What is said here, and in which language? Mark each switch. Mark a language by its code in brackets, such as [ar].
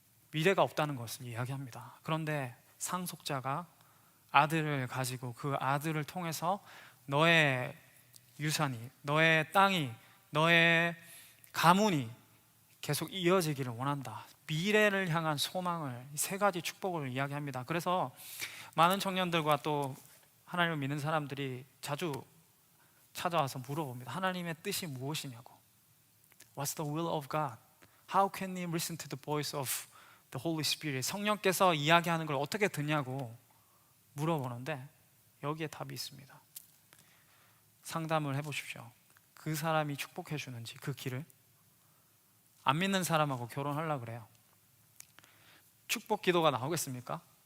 [ko] 미래가 없다는 것을 이야기합니다. 그런데 상속자가 아들을 가지고 그 아들을 통해서 너의 유산이, 너의 땅이, 너의 가문이 계속 이어지기를 원한다. 미래를 향한 소망을, 세 가지 축복을 이야기합니다. 그래서 많은 청년들과 또 하나님을 믿는 사람들이 자주 찾아와서 물어봅니다. 하나님의 뜻이 무엇이냐고. [en] What's the will of God? How can we listen to the voice of the Holy Spirit? [ko] 성령께서 이야기하는 걸 어떻게 듣냐고 물어보는데 여기에 답이 있습니다. 상담을 해보십시오. 그 사람이 축복해 주는지 그 길을. 안 믿는 사람하고 결혼하려고 그래요. 축복 기도가 나오겠습니까?